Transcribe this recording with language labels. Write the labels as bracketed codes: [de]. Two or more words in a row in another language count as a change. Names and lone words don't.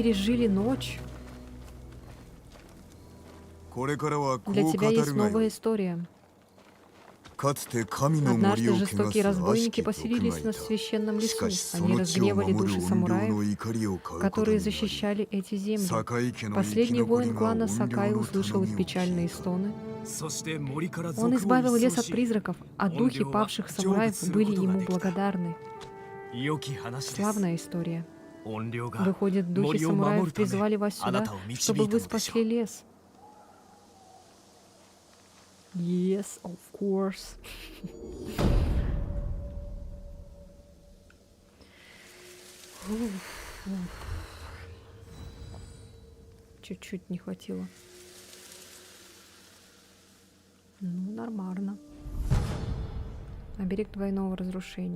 [ru] пережили ночь. [ja] これからはこう [ru] Для [ja] 語 [ru] тебя [ja] る [ru] есть [ja] がよ [ru] новая [ja] い [ru] история. [ja] かつて神の森 [ru] Однажды [ja] を汚 [ru] жестокие [ja] す悪し [ru] разбойники [ja] き毒が [ru] поселились [ja] い [ru] на [ja] た [ru] священном [ja] しか [ru] лесу. [ja] しそ [ru] Они [ja] の地を [ru] разгневали [ja] 守る [ru] души [ja] 怨霊 [ru] самураев, [ja] の怒りを買うこと [ru] которые [ja] になり [ru] защищали эти земли. [ja] 堺家の生き [ru] Последний [ja] 残り [ru] воин [ja] が [ru] клана [ja] 怨 [ru] Сакай [ja] 霊の [ru] услышал [ja] 頼 [ru] их [ja] みを聞 [ru] печальные [ja] いた [ru] стоны. [ja] そして森から [ru] Он [ja] 賊を [ru] избавил [ja] 一掃 [ru] лес от [ja] し [ru] призраков, а духи павших самураев были ему благодарны. [ja] 良き話です [ru] Славная история. [ja] 怨霊が [ru] Выходит, духи [ja] 森を守 [ru] самураев [ja] るため [ru] призвали вас [ja] あな [ru] сюда, [ja] たを導 [ru] чтобы [ja] いた [ru] вы [ja] のでしょ [ru] спасли [ja] う [ru] лес. [en] Yes, of course. [ru] Чуть-чуть не хватило. Ну, нормально. Оберег двойного разрушения.